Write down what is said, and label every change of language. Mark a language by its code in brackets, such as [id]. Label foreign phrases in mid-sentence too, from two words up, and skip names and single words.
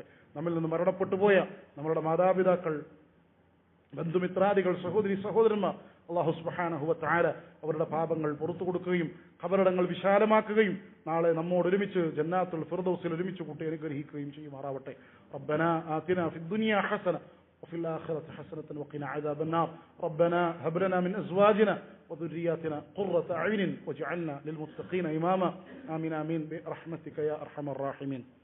[ml] നമ്മിൽ നിന്ന് മരണപ്പെട്ടു പോയ നമ്മളുടെ മാതാപിതാക്കൾ, ബന്ധുമിത്രാദികൾ, സഹോദരി സഹോദരന്മാർ, അല്ലാഹു [ar] سبحانه وتعالى [ml] അവരുടെ പാപങ്ങൾ പുറത്തു കൊടുക്കുകയും ഖബറിടങ്ങൾ വിശാലമാക്കുകയും നാളെ നമ്മോട് ഒരുമിച്ച് ജന്നാത്തുൽ ഫിർദൗസിൽ ഒരുമിച്ച് കൂട്ടി അനുഗ്രഹിക്കുകയും ചെയ്യുമാറാവട്ടെ. [ar] ربنا آتنا في الدنيا حسنة وفي الآخرة حسنة وقنا عذاب النار. ربنا هب لنا من أزواجنا وذرياتنا قرة أعين واجعلنا للمتقين إماما. آمين آمين برحمتك يا أرحم الراحمين.